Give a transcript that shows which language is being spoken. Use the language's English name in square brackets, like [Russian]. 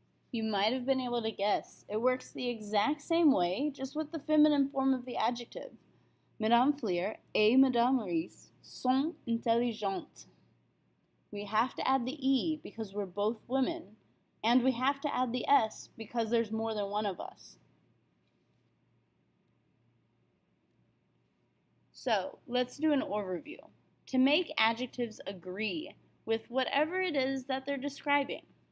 [English] You might have been able to guess. It works the exact same way, just with the feminine form of the adjective. [French] Madame Fleer et Madame Reese sont intelligentes. [English] We have to add the E because we're both women, and we have to add the S because there's more than one of us. So, let's do an overview. To make adjectives agree with whatever it is that they're describing.